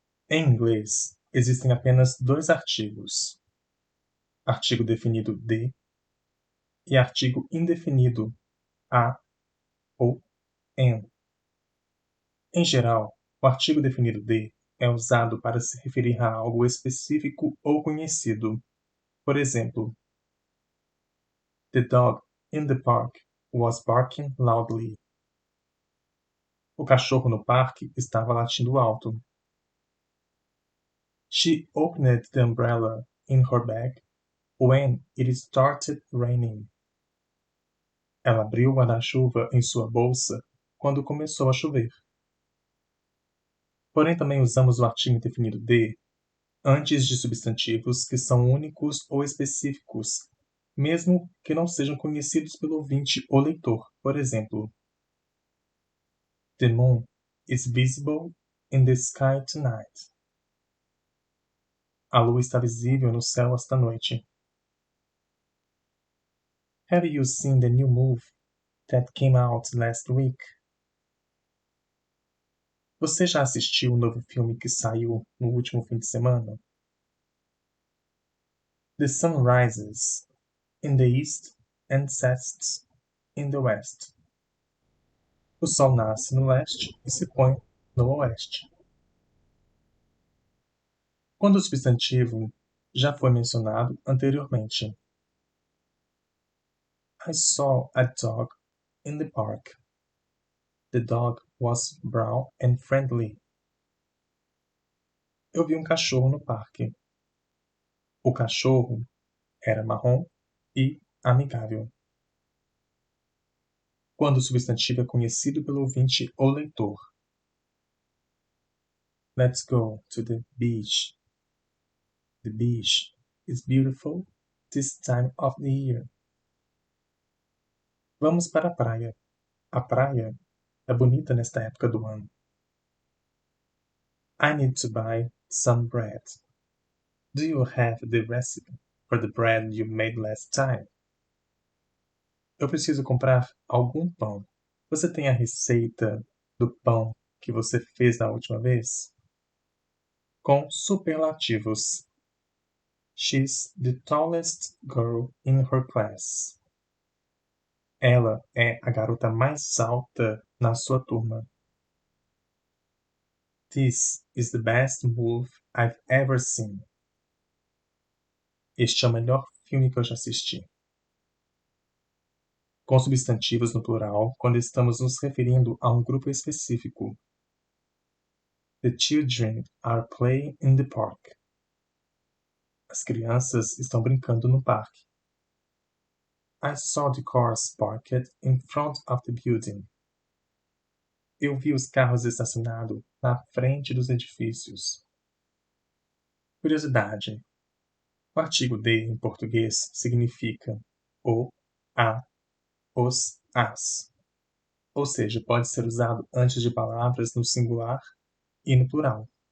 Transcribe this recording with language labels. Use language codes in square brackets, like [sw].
[pt] Em inglês, existem apenas dois artigos: artigo definido de e artigo indefinido a ou an. Em geral, o artigo definido de é usado para se referir a algo específico ou conhecido. Por exemplo, [en] The dog in the park was barking loudly. [pt] O cachorro no parque estava latindo alto. [en] She opened the umbrella in her bag when it started raining. [pt] Ela abriu o guarda-chuva em sua bolsa quando começou a chover. Porém, também usamos o artigo indefinido de antes de substantivos que são únicos ou específicos, mesmo que não sejam conhecidos pelo ouvinte ou leitor. Por exemplo, [en] The moon is visible in the sky tonight. [pt] A lua está visível no céu esta noite. [en] Have you seen the new movie that came out last week? [pt] Você já assistiu o novo filme que saiu no último fim de semana? [en] The sun rises in the east and sets in the west. [pt] O sol nasce no leste e se põe no oeste. Quando o substantivo já foi mencionado anteriormente. [en] I saw a dog in the park. The dog was brown and friendly. [pt] Eu vi um cachorro no parque. O cachorro era marrom e amigável. Quando o substantivo é conhecido pelo ouvinte ou leitor. [en] Let's go to the beach. The beach is beautiful this time of the year. [pt] Vamos para a praia. A praia é bonita nesta época do ano. [en] I need to buy some bread. Do you have the recipe for the bread you made last time? [pt] Eu preciso comprar algum pão. Você tem a receita do pão que você fez na última vez? Com superlativos. [en] She's the tallest girl in her class. [pt] Ela é a garota mais alta na sua turma. [en] This is the best movie I've ever seen. [pt] Este é o melhor filme que eu já assisti. Com substantivos no plural, quando estamos nos referindo a um grupo específico. [en] The children are playing in the park. [pt] As crianças estão brincando no parque. [en] I saw the cars parked in front of the building. [pt] Eu vi os carros estacionados na frente dos edifícios. Curiosidade: o artigo de em português significa o, a, os, as. Ou seja, pode ser usado antes de palavras no singular e no plural.